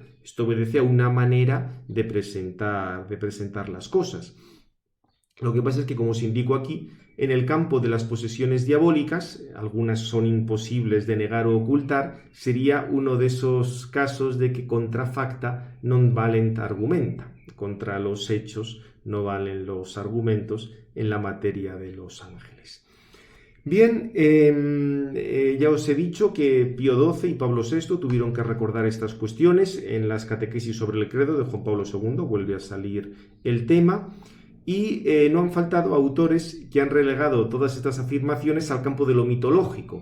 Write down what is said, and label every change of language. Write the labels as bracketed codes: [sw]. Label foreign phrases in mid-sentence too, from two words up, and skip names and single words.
[es] Esto obedece a una manera de presentar las cosas. Lo que pasa es que, como os indico aquí, en el campo de las posesiones diabólicas, algunas son imposibles de negar o ocultar, sería uno de esos casos de que [la] contra facta non valent argumenta. [es] Contra los hechos no valen los argumentos en la materia de los ángeles. Bien, ya os he dicho que Pío XII y Pablo VI tuvieron que recordar estas cuestiones en las catequesis sobre el credo de Juan Pablo II, vuelve a salir el tema, y no han faltado autores que han relegado todas estas afirmaciones al campo de lo mitológico.